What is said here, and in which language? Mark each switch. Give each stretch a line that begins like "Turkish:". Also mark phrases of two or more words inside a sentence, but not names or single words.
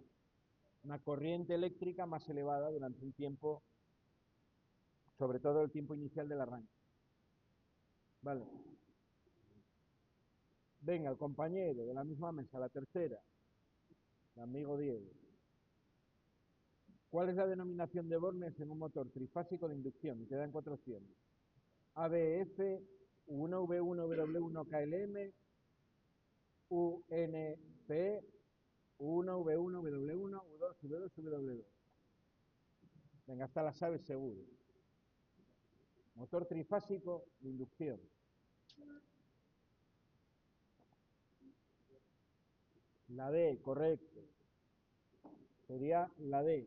Spanish: Una corriente eléctrica más elevada durante un tiempo, sobre todo el tiempo inicial del arranque. Vale. Venga, el compañero de la misma mesa, la tercera, el amigo Diego. ¿Cuál es la denominación de Bornes en un motor trifásico de inducción? Y te dan cuatro opciones. ABF, U1V1W1KLM, UNP, U1V1W1, U2V2W2. Venga, hasta la sabes seguro. Motor trifásico de inducción. La D, correcto. Sería la D.